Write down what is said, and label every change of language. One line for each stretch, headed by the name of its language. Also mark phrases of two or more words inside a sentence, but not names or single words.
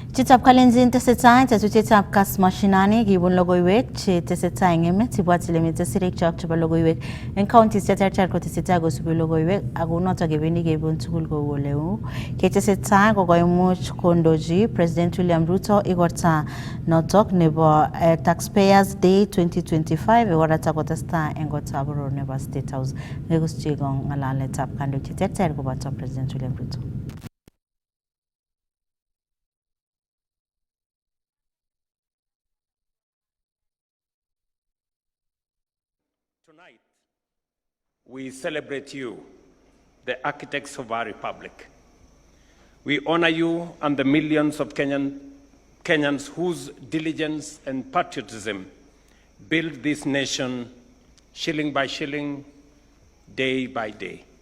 Kalenjin: Chitab kalenjin tesetai chitab Kass Mashinani gibun logoiwek che tesetai eng emet ibwat ile mitei sirik chok chebo logoiwek eng counties cheterter kotesetai kosubi logoiwek ako notok kebendi kebun tugul kou oleu ketesetai kokoimuch kondochi President William Ruto igorta notok nebo Taxpayers Day 2025 igorata kotestai eng kotab boror nebo State House nekuschi kong ng'alaletab kandoik cheterter koboto President William Ruto.
English: Tonight, we celebrate you, the architects of our republic. We honor you and the millions of Kenyans whose diligence and patriotism build this nation shilling by shilling, day by day.